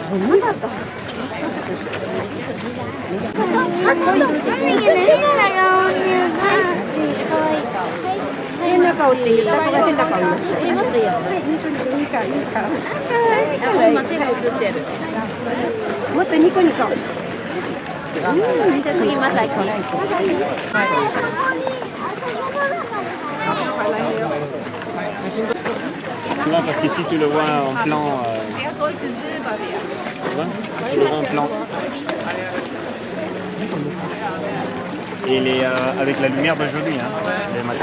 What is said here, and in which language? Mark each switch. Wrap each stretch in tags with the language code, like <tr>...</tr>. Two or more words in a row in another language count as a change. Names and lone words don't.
<ja>変な顔って言った子が変な顔になっちゃう言いますよいいから今手が映ってるもっとニコニコ次まさき</ja> <fr>Souvent parce qu'ici tu le vois en plan. Tu le vois en plan. Et il est avec la lumière d'aujourd'hui, hein, les matins.</fr>